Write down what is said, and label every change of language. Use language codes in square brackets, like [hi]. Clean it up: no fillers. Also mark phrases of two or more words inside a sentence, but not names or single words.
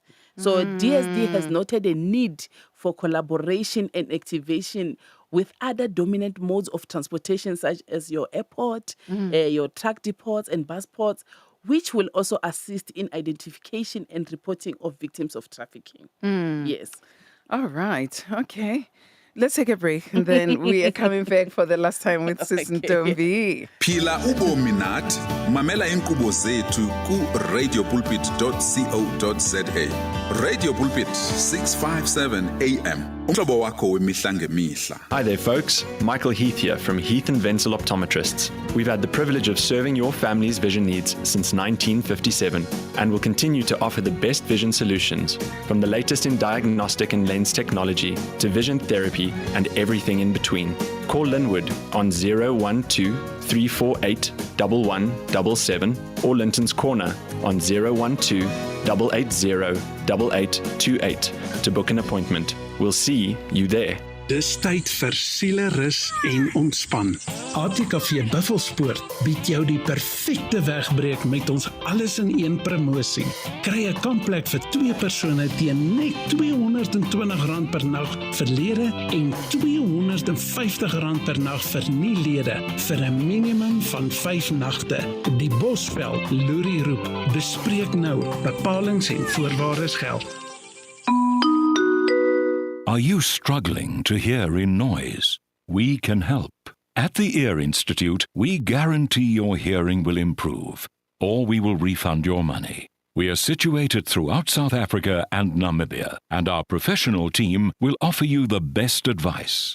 [en] So DSD has noted a need for collaboration and activation with other dominant modes of transportation, such as your airport, your truck depots and bus ports, which will also assist in identification and reporting of victims of trafficking. Yes. All right. Okay. Let's take a break, and then we are coming back for the last time with Sis Ntombi. [xh] Phila ubomi nathi mamela inkqubo zethu ku radiopulpit.co.za. Radio Pulpit 657 AM. Umhlobo wakho wemihla ngemihla. [en] Hi there, folks. Michael Heath here from Heath and Wenzel Optometrists. We've had the privilege of serving your family's vision needs since 1957 and will continue to offer the best vision solutions, from the latest in diagnostic and lens technology to vision therapy and everything in between. Call Linwood on 012-348-1177 or Linton's Corner on 012-880-8828 to book an appointment. We'll see you there. [af] Dis tyd vir sielerus en ontspan. ATKV Buffelspoort bied jou die perfekte wegbreek met ons alles in een promosie. Kry 'n kampplek vir 2 persone teen net R220 per nag vir lede en R250 per nag vir nie-lede vir 'n minimum van 5 nagte. Die Bosveld Loerie roep. Bespreek nou. Bepalings en voorwaardes geld. [en] Are you struggling to hear in noise? We can help. At the Ear Institute, we guarantee your hearing will improve, or we will refund your money. We are situated throughout South Africa and Namibia, and our professional team will offer you the best advice.